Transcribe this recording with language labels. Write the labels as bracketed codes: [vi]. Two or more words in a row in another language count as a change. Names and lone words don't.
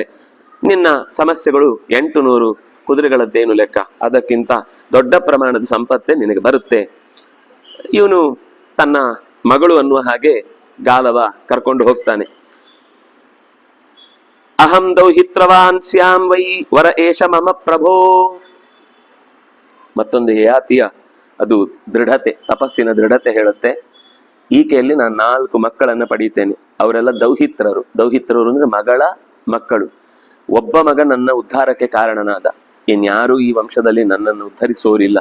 [kn] ನಿನ್ನ ಸಮಸ್ಯೆಗಳು 800 ಕುದುರೆಗಳದ್ದೇನು ಲೆಕ್ಕ, ಅದಕ್ಕಿಂತ ದೊಡ್ಡ ಪ್ರಮಾಣದ ಸಂಪತ್ತೇ ನಿನಗೆ ಬರುತ್ತೆ. ಇವನು ತನ್ನ ಮಗಳು ಅನ್ನುವ ಹಾಗೆ ಗಾಲವ ಕರ್ಕೊಂಡು ಹೋಗ್ತಾನೆ. [sa] ಅಹಂ ದೌಹಿತ್ರವಾನ್ ಸ್ಯಾಂ ವೈ ವರ ಏಷ ಮಮ ಪ್ರಭೋ. [kn] ಮತ್ತೊಂದು ಯಯಾತಿಯ ಅದು ದೃಢತೆ, ತಪಸ್ಸಿನ ದೃಢತೆ ಹೇಳುತ್ತೆ. ಈಕೆಯಲ್ಲಿ ನಾನು 4 ಮಕ್ಕಳನ್ನ ಪಡೀತೇನೆ. ಅವರೆಲ್ಲ ದೌಹಿತ್ರರು. ದೌಹಿತ್ರರು ಅಂದ್ರೆ ಮಗಳ ಮಕ್ಕಳು. ಒಬ್ಬ ಮಗ ನನ್ನ ಉದ್ಧಾರಕ್ಕೆ ಕಾರಣನಾದ, ಇನ್ಯಾರೂ ಈ ವಂಶದಲ್ಲಿ ನನ್ನನ್ನು ಉದ್ಧರಿಸೋರಿಲ್ಲ.